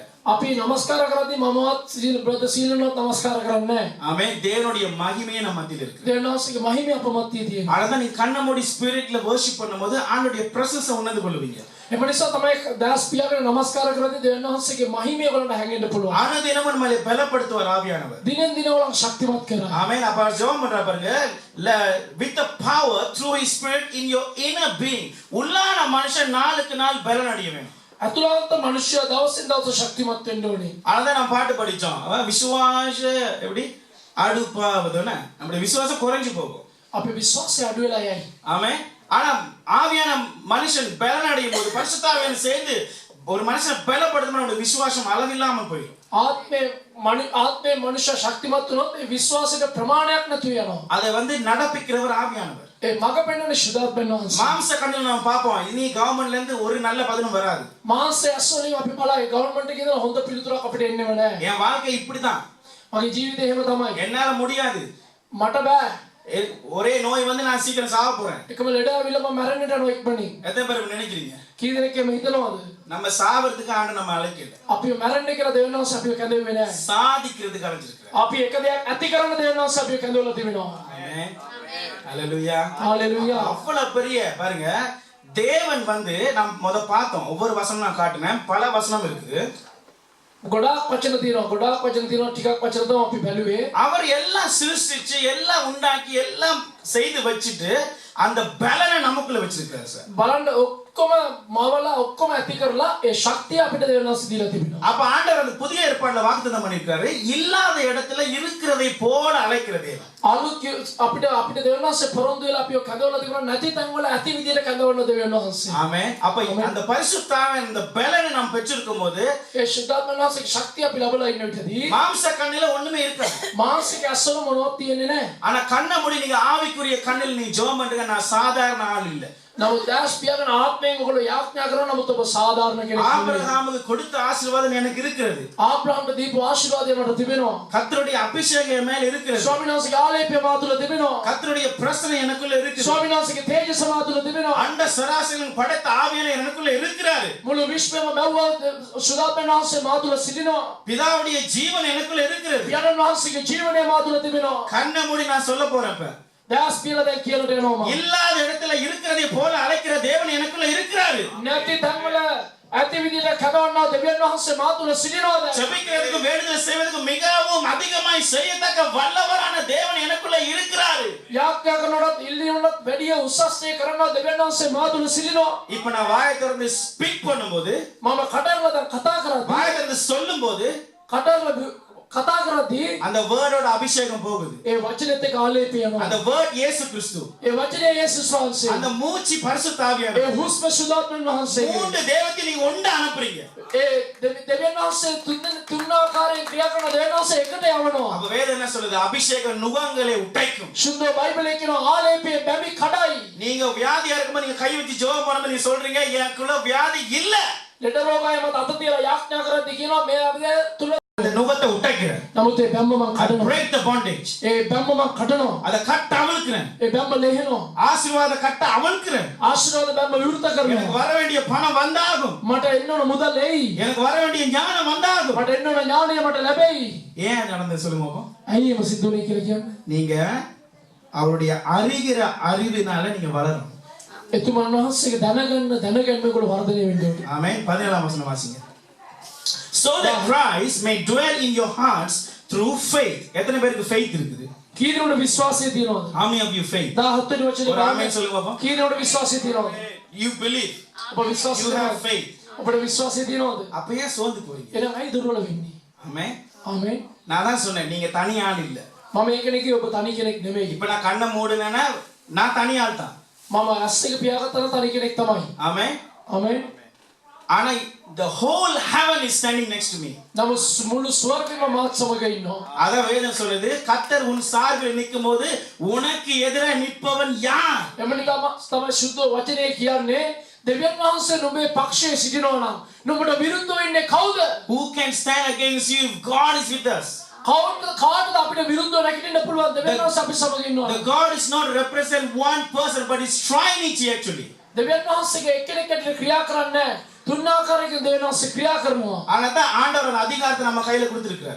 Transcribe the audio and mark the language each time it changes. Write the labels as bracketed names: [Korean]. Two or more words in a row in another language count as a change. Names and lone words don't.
[Sinhala] අපි නමස්කාර කරද්දී මමවත් බ්‍රදර් සීලනවත් නමස්කාර කරන්නේ නැහැ. [Tamil] ஆமென். தேவனுடைய மகிமையே நம்ம மத்தியில இருக்கு. [Sinhala] දෙවියන් වහන්සේගේ මහිමය අප මැත්තේ තියෙනවා. [Tamil] அதான் நீங்க கண்ண மூடி ஸ்பிரிட்ல worship பண்ணும்போது ஆண்டவருடைய பிரசன்ஸை உணர்ந்து கொள்வீங்க. [Sinhala] එම නිසා තමයි දාස් පියාගෙන නමස්කාර කරද්දී දෙවියන් වහන්සේගේ මහිමය වලට හැංගෙන්න පුළුවන්. [Tamil] ஆனதினமும் நம்மளை பலப்படுத்துவார் ஆவியானவர். [Sinhala] දිනෙන් දින වලට ශක්තිමත් කරනවා. [Tamil] ஆமென். அப்ப ஜெபம் பண்றா பாருங்க [English] with the power through his spirit in your inner being. [Tamil] உள்ளான மனுஷன் நாளுக்கு நாள் பலன் அடைய வேண்டும். [Sinhala] අතුලාන්ත මනුෂ්‍යයා දවසින් දවස ශක්තිමත් වෙන්න ඕනේ. [Tamil] அதான் நம்ம பாட்டு படிச்சோம். விசுவாச எப்படி அடுப்பாவதுன்னா நம்முடைய விசுவாசம் குறைஞ்சு போகும். [Sinhala] අපේ විශ්වාසය අඩු වෙලා යයි. [Tamil] ஆமென். ஆனா ஆவியான மனுஷன் பலன் அடையும் போது பரிசுத்தாவியானவர் சேர்ந்து ஒரு மனுஷனை பலப்படுத்தணும் அவனுடைய விசுவாசம் அளவில்லாமல் போயிடும். [Sinhala] ආත්මේ මනුෂ්‍ය ශක්තිමත් වුණොත් ඒ විශ්වාසයට ප්‍රමාණයක් නැතු වෙනවා. [Tamil] அதை வந்து நடப்பிக்கிறவர் ஆவியானவர். [Sinhala] ඒ මග පෙන්වන්නේ ශුද්ධාත්මයන් වහන්සේ. [Tamil] மாம்ச கண்ணில் நம்ம பார்ப்போம் இனி கவர்மெண்ட்ல இருந்து ஒரு நல்ல பதிலும் வராது. [Sinhala] මාංශය ඇස්වලින් අපි බලයි ගවර්න්මන්ට් එකේ ඉඳලා හොඳ පිළිතුරක් අපිට එන්නේම නැහැ. [Tamil] என் வாழ்க்கை இப்படிதான். [Sinhala] මගේ ජීවිතේ එහෙම තමයි. [Tamil] என்னால முடியாது. [Sinhala] මට බෑ. [Tamil] ஒரே நோய் வந்து நான் சீக்கிரம் சாக போறேன். [Sinhala] එකම ලෙඩ ආවිලා මම මැරෙන්නට යනවා ඉක්මනින්. [Tamil] எத்தனை பேர் நினைக்கிறீங்க? [Sinhala] කී දෙනෙක් එහෙම හිතනවද? [Tamil] நம்ம சாவறதுக்கு ஆண்டு நம்ம அழைக்கல. [Sinhala] අපිව මැරෙන්න කියලා දෙවියන් වහන්සේ අපිව කැඳෙන්නේ නැහැ. [Tamil] சாதிக்கிறதுக்கு அழைச்சிருக்காரு. [Sinhala] අපි එක දෙයක් ඇති කරන්න දෙවියන් වහන්සේ අපිව කැඳවලා තිබෙනවා. [Tamil] ஆமென். ஹalleluya. [Sinhala] හalleluya. [Tamil] அவ்வளவு பெரிய பாருங்க தேவன் வந்து நாம் முத பார்த்தோம் ஒவ்வொரு வசனம் நான் காட்டினேன் பல வசனம் இருக்குது. [Sinhala] ගොඩාක් වචන තියෙනවා ටිකක් වචන තමයි අපි බැලුවේ. [Tamil] அவர் எல்லாம் சிருஷ்டிச்சு எல்லாம் உண்டாக்கி எல்லாம் செய்து வச்சிட்டு அந்த பலனை நமக்குள்ள வச்சிருக்காரு சார். [Sinhala] බලන්න ඔක්කොම මවලා ඔක්කොම ඇති කරලා ඒ ශක්තිය අපිට දෙවියන් වහන්සේ දීලා තිබෙනවා. [Tamil] அப்ப ஆண்டவர் அந்த புதிய ஏற்பாடுல வாக்குத்தத்தம் பண்ணிருக்காரு இல்லாத இடத்துல இருக்கிறதை போல அழைக்கிற தேவன். [Sinhala] අලුත් අපිට දෙවියන් වහන්සේ පොරොන්දු වෙලා අපිව කැඳවලා තිබුණා නැති තැන් වල ඇති විදියට කැඳවන්න දෙවියන් වහන්සේ. [Tamil] ஆமென். அப்ப அந்த பரிசுத்தாவின் அந்த பலனை நாம் பெற்றிருக்கும் போது [Sinhala] ඒ ශුද්ධාත්මයන් වහන්සේගේ ශක්තිය අපි ලබලා ඉන්න විදිහදී [Tamil] மாம்ச கண்ணில ஒண்ணுமே இருக்காது. [Sinhala] මානසික ඇස්වල මොනවත් තියෙන්නේ නැහැ. [Tamil] ஆனா கண்ண மூடி நீங்க ஆவிக்குரிய கண்ணில் நீ ஜெபம் பண்றீங்க நான் சாதாரண ஆள் இல்ல. [Sinhala] නමුත් දාස් පියාගෙන ආත්මයෙන් ඔයගොල්ලෝ යාඥා කරනවා නමුත් ඔබ සාධාරණ කෙනෙක් නෙවෙයි. [Tamil] ஆபிரகாமுக்கு கொடுத்த ஆசீர்வாதம் எனக்கு இருக்கிறது. [Sinhala] ආබ්‍රහම්ට දීපු ආශිර්වාදය මට තිබෙනවා. [Tamil] கர்த்தருடைய அபிஷேகம் என் மேல் இருக்கிறது. [Sinhala] ස්වාමීන් වහන්සේගේ ආලේපය මා තුළ තිබෙනවා. [Tamil] கர்த்தருடைய பிரசன்னம் எனக்குள்ள இருக்குது. [Sinhala] ස්වාමීන් වහන්සේගේ තේජස මා තුළ තිබෙනවා. [Tamil] அண்ட சராசரின் படைத்த ஆவியானவர் எனக்குள்ள இருக்கிறாரு. [Sinhala] මුළු විශ්වයම මැව්වා ශුද්ධාත්මයන් වහන්සේ මා තුළ සිටිනවා. [Tamil] பிதாவுடைய ஜீவன் எனக்குள்ள இருக்கிறது. [Sinhala] පියාණන් වහන්සේගේ ජීවනය මා තුළ තිබෙනවා. [Tamil] கண்ண மூடி நான் சொல்ல போறப்ப [Sinhala] දාස් පියලා දැන් කියනට එනවා මම. [Tamil] இல்லாத இடத்துல இருக்கிறதை போல அழைக்கிற தேவன் எனக்குள்ள இருக்கிறாரு. [Sinhala] නැති තැන් වල ඇති විදිහට කඩවන්නා දෙවියන් වහන්සේ මා තුළ සිටිනවාද? [Tamil] ஜெபிக்கிறதுக்கு வேண்டுதல் செய்வதற்கு மிகவும் அதிகமாய் செய்யத்தக்க வல்லவரான தேவன் எனக்குள்ள இருக்கிறாரு. [Sinhala] යාඥා කරනකොටත් ඉල්ලීමකට වැඩිය උසස්සේ කරනවා දෙවියන් වහන්සේ මා තුළ සිටිනවා. [Tamil] இப்ப நான் வாயை திறந்து ஸ்பீக் பண்ணும்போது [Sinhala] මම කටරලා දැන් කතා කරද්දී [Tamil] வாயை திறந்து சொல்லும்போது [Sinhala] කතා කරද්දී [Tamil] அந்த வேர்டோட அபிஷேகம் போகுது. [Sinhala] ඒ වචනේත් එක්ක ආලේපය යනවා. [Tamil] அந்த வேர்ட் இயேசு கிறிஸ்து. [Sinhala] ඒ වචනේ යේසුස් වහන්සේ. [Tamil] அந்த மூச்சு பரிசுத்த [Sinhala] ඒ [Tamil] ஆவியானவர். [Sinhala] හුස්ම ශුද්ධාත්මයන් වහන්සේ. [Tamil] மூன்று தேவத்தை நீங்க ஒன்று அனுப்புறீங்க. [Sinhala] ඒ දෙවියන් වහන්සේ තුන් ආකාරයෙන් ක්‍රියා කරන දෙවියන් වහන්සේ එකට යවනවා. [Tamil] அப்ப வேதம் என்ன சொல்லுது? அபிஷேகம் நுகங்களை உடைக்கும். [Sinhala] ශුද්ධ බයිබලයේ කියන ආලේපය බැමි කඩයි. [Tamil] நீங்க வியாதியா இருக்கும்போது நீங்க கை வச்சு ஜெபம் பண்ணும்போது நீங்க சொல்றீங்க எனக்குள்ள வியாதி இல்ல. [Sinhala] ලෙඩ රෝගය මත අත තියලා යාඥා කරද්දී කියනවා මේ අපේ තුල [Tamil] அந்த நுகத்தை உடைக்கிறேன். [Sinhala] නමුත් ඒ බැම්ම මං [English] I [Sinhala] කඩනවා. [English] break the bondage. [Sinhala] ඒ බැම්ම මං කඩනවා. [Tamil] அதை கட்ட அவிழ்க்கிறேன். [Sinhala] ඒ බැම්ම ලෙහෙනවා. [Tamil] ஆசீர்வாத கட்ட அவிழ்க்கிறேன். [Sinhala] ආශිර්වාද බැම්ම විවෘත [Tamil] எனக்கு [Sinhala] කරනවා. [Tamil] வர வேண்டிய பணம் வந்தாகும். [Sinhala] මට එන්න ඕන මුදල් එයි. [Tamil] எனக்கு வர வேண்டிய ஞானம் வந்தாகும். [Sinhala] මට එන්න ඕන ඥානය මට ලැබෙයි. [Tamil] ஏன் நடந்தது சொல்லுங்க பாப்போம். [Sinhala] ඇයි එහෙම සිද්ධ වුනේ කියලා කියන්නේ? [Tamil] நீங்க அவருடைய அறிகிற அறிவினால நீங்க வளரணும். [Sinhala] එතුමන් වහන්සේගේ දැනගැන්මේ වර්ධනය වෙන්න ඕනේ. [Tamil] ஆமென். 17ஆம் வசனம் வாசிங்க. [English] So that Christ may dwell in your hearts through faith. [Tamil] எத்தனை பேருக்கு faith இருக்குது? [Sinhala] කීනෝட විශ්වාසය තියෙනවද? [English] How many of you faith? [Sinhala] 17 වෙනි වචනේ [Tamil] ஒரு ஆமென் சொல்லுங்க பாப்போம். [Sinhala] කීනෝட විශ්වාසය තියෙනවද? [English] You believe. [Sinhala] ඔබ විශ්වාස [English] You have [Sinhala] කරනවද? [English] faith. [Sinhala] ඔබට විශ්වාසය තියෙනවද? [Tamil] அப்ப ஏன் சோர்ந்து போறீங்க? [Sinhala] එහෙනම් ඇයි දුර්වල වෙන්නේ? [Tamil] ஆமென். [Sinhala] ආමේන්. [Tamil] நான் தான் சொன்னேன் நீங்க தனி ஆள் இல்ல. [Sinhala] මම ඒකනේ කිව්වේ ඔබ තනි කෙනෙක් නෙමෙයි. [Tamil] இப்ப நான் கண்ணை மூடுனேன்னா நான் தனி ஆள் தான். [Sinhala] මම ඇස් එක පියාගත්තම තනි කෙනෙක් තමයි. [Tamil] ஆமென். [Sinhala] ආමේන්. [English] ஆனா the whole heaven is standing next to me. [Sinhala] නමුත් මුළු ස්වර්ගෙම මාත් සමග ඉන්නවා. [Tamil] அத வேதம் சொல்லுது கர்த்தர் உன் சார்பில் நிக்கும்போது உனக்கு எதிராக நிற்பவன் யார்? [Sinhala] එමණිකම තමයි සුද්ධ වචනේ කියන්නේ දෙවියන් වහන්සේ නුඹේ පක්ෂයේ සිටිනවා නම් නුඹට විරුද්ධව ඉන්නේ කවුද? [English] Who can stand against you if God is with us? [Sinhala] කාටද අපිට විරුද්ධව නැගිටින්න පුළුවන්? දෙවියන් වහන්සේ අපි සමග ඉන්නවා. [English] The God is not represent one person but is Trinity actually. [Sinhala] දෙවියන් වහන්සේගේ එක්කෙනෙක්ට ක්‍රියා කරන්නේ නැහැ. තුන්ආකාරයකින් දෙවියන් වහන්සේ ක්‍රියා කරනවා. [Tamil] ஆனாதான் ஆண்டவர் அந்த அதிகாரத்தை நம்ம கையில கொடுத்திருக்காரு.